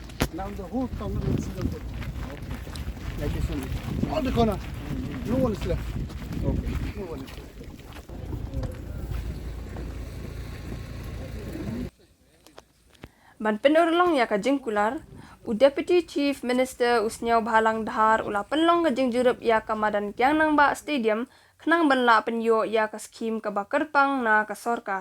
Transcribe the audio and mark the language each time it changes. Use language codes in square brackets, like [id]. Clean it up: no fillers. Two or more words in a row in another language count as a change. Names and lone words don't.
[en] Now the whole town is silted. Like this only. All the corner. No one is left. Okay. No one is left. [kha] Ban penurlong ya kajing kular, Deputy Chief Minister Sniawbhalang Dhar ula penlong kajing jurip ya kamadan Kiang Nangbah Stadium kenang benla penyo ya ka skim ka bakerpang na ka sorkar.